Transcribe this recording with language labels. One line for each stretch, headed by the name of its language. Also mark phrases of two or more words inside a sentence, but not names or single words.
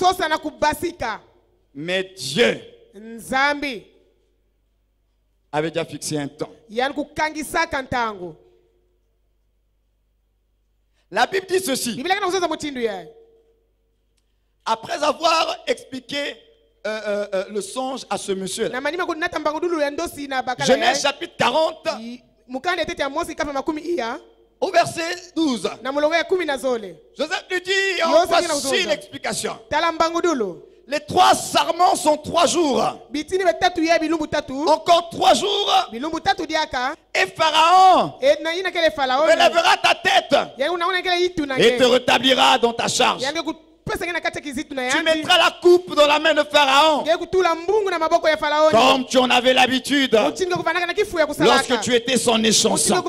French: Mais Dieu avait déjà fixé un temps. La Bible dit ceci. Après avoir expliqué le songe à ce monsieur là.
Kituba (Democratic Republic of Congo): Na manima kunata mbangudulu ya ndosi na bakala.
French: Genèse chapitre 40.
Kongo: Mukande tete ya Mosi kama makumi iya.
French: Au verset 12.
Kituba (Democratic Republic of Congo): Na mulongo ya 10 na zole.
French: Joseph lui dit, oh, voici l'explication.
Kituba (Democratic Republic of Congo): Tala mbangudulu.
French: Les 3 sarments sont 3 jours.
Kituba (Democratic Republic of Congo): Bitini betatu ya bilumbu tatu.
French: Encore 3 jours.
Kituba (Democratic Republic of Congo): Bilumbu tatu diaka.
French: Et Pharaon relèvera ta tête et te rétablira dans ta charge. Tu mettras la coupe dans la main de Pharaon comme tu en avais l'habitude lorsque tu étais son échanson.